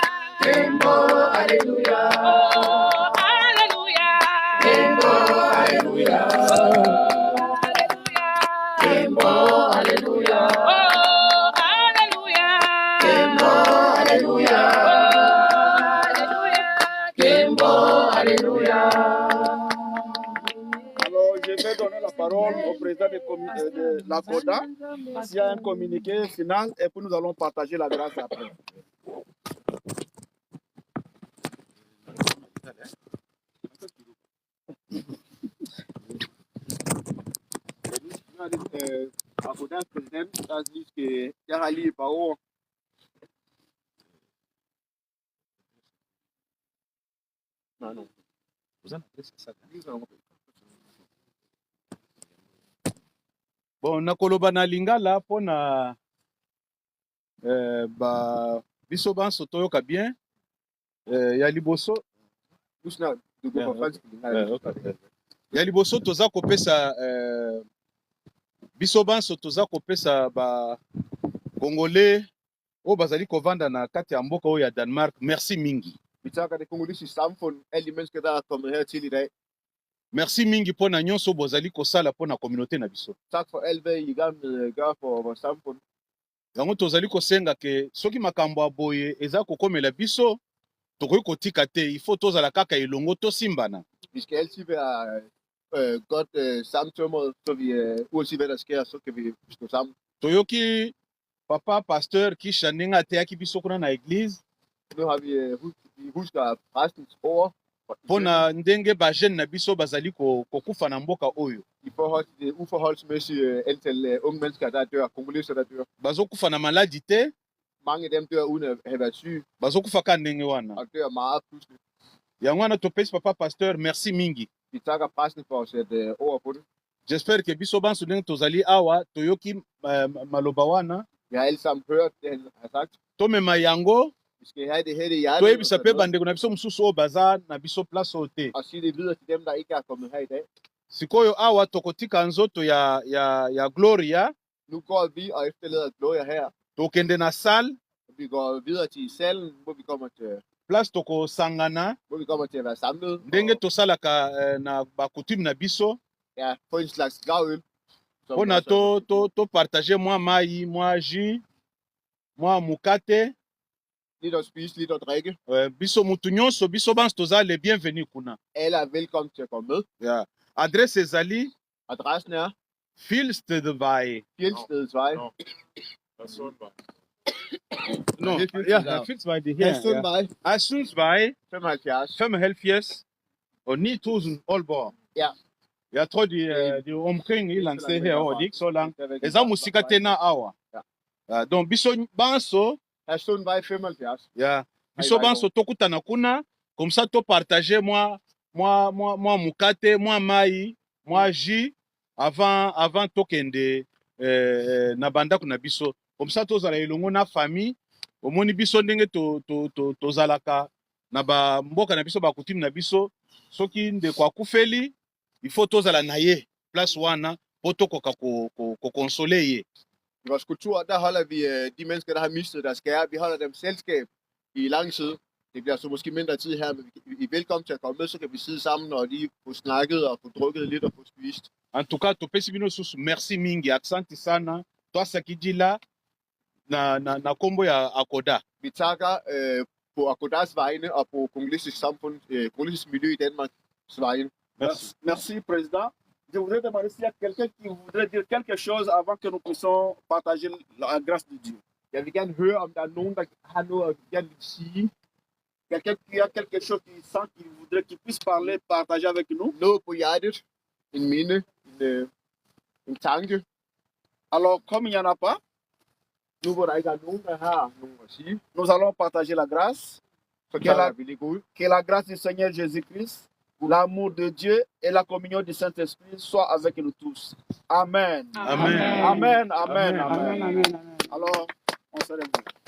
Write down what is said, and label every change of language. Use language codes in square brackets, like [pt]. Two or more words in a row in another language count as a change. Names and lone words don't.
[ln] Kembo, hallelujah. Oh, hallelujah. Kembo, hallelujah. Oh, hallelujah. Kembo, hallelujah. Oh, hallelujah. Kembo, hallelujah. Oh, hallelujah. Kembo, hallelujah. [fr] Alors, je vais donner la parole au président de la CODA. S'il y a un communiqué final, et puis nous allons partager la grâce après. La CODA président a dit que Yarali Bao. Non, non. Vous en avez ça. Bon, [ln] nakoloba na lingala pona ba biso banso toyoka bien ya liboso ya liboso toza kopesa biso banso toza kopesa ba congolais oyo bazali kovanda na kati ya mboka oyo ya Denmark merci mingi. [da] Vi takker det kongolesiske samfund, alle de mennesker, der er kommet hertil i dag. [ln] Merci mingi pona nyonso bozali kosala pona communauté na biso. [da] Tak for alt, hvad I er i gang med at gøre for vores samfund. [ln] Yango tozali kosenga ke soki makambo ya boye eza kokomela biso tokoki kotika te, [fr] il faut [ln] tozala kaka elongo tosimbana. [da] Vi skal altid være godt samtømret, så vi, uanset hvad der sker, så kan vi stå sammen. [ln] Toyoki papa pasteur kisha ndenge ateyaki biso kuna na église [da] Nu har vi husker præstens ord [ln] mpona ndenge bajene na biso bazali kokufa na mboka oyo. [da] i forhold til det uforholdsmæssige antal unge mennesker, der dør, kongoleser, der dør. [ln] Bazokufa na maladi te, [da] Mange af dem dør uden at have været syge, [ln] bazokufa ka ndenge wana. [da] og dør meget pludselig. [ln] Yango wana topesi papa pasteur merci mingi. [da] Vi takker præsten for at sætte ord på det. [fr] J'espère que [ln] biso banso ndenge tozali awa toyoki maloba wana [da] Vi har alle sammen hørt det, han har sagt. [ln] tomema yango [da] Vi skal have det her i hjertet [ln] toyebisa mpe bandeko na biso mosusu oyo baza na biso place oyo te. [da] og sige det videre til dem, der ikke er kommet her i dag. [ln] Sikoyo awa tokotika nzoto ya Gloria, [da] Nu går vi og efterlader Gloria her. [ln] tokende na salle, [da] Vi går videre til salen, hvor vi kommer [ln] place tokosangana [da] til at være samlet. [ln] ndenge tosalaka na bakutume na biso [da] Ja, få en slags gravøl. [ln] mpona topartage mwa mai mwa jus mwa mukate. [da] Lidt at spise, lidt at drikke. [ln] Biso mutu nyonso biso banso toza [fr] le bienvenu [ln] kuna. [da] Alle er velkommen til at komme med. [ln] Ja. Adresse ezali [da] Adressen er Filstedvej. Fjeldstedets Vej. No, ja, Filstedvej det her. Halsundvej Asundsvej 75. 75 og 9000 Aalborg. Ja. Jeg tror de er omkring et eller andet sted herovre, de er ikke så langt. [ln] Eza musika tena awa. Ja, donc biso banso [da] Halsundvej 75. [ln] ya biso banso tokutana kuna [fr] comme ça [ln] to partager moi mukate moi mai moi jus avant tokende na bandako na biso [fr] comme ça [ln] tozala elongo na famille omoni biso ndenge tozalaka na bamboka na biso bakutime na biso soki ndeko akufeli [fr] il faut [ln] tozala na ye place wana po tokoka kokonsole ye. [da] I vores kultur, der holder vi de mennesker, der har mistet deres kære. Vi holder dem selskab i lang tid. Det bliver så måske mindre tid her, men I er velkommen til at komme med, så kan vi sidde sammen og lige få snakket og få drukket lidt og få spist. [fr] En tout cas, [ln] topesi bino susu merci mingi, [sw] aksanti sana. [kg] Twasakidila na kombo ya Akoda. [da] Vi takker på Akodas vegne og på kongolesisk samfund, kongolesisk miljø i Danmarks vegne. [fr] Merci, Président. Je voudrais demander s'il y a quelqu'un qui voudrait dire quelque chose avant que nous puissions partager la grâce de Dieu. [da] Jeg vil gerne høre, om der er nogen, der har noget at gerne vil sige. [fr] Quelqu'un qui a quelque chose qui sent qu'il voudrait qu'il puisse parler, partager avec nous. [da] Noget på hjertet, en minde, en tanke. [fr] Alors, comme il n'y en a pas, [da] Nu hvor der ikke er nogen, der har nogen at sige, [fr] nous allons partager la grâce. [da] så tager vi lige ud. [fr] Que la grâce du Seigneur Jésus-Christ, l'amour de Dieu et la communion du Saint-Esprit soient avec nous tous. Amen. Amen. Amen. Amen. Amen. Alors, on se lève.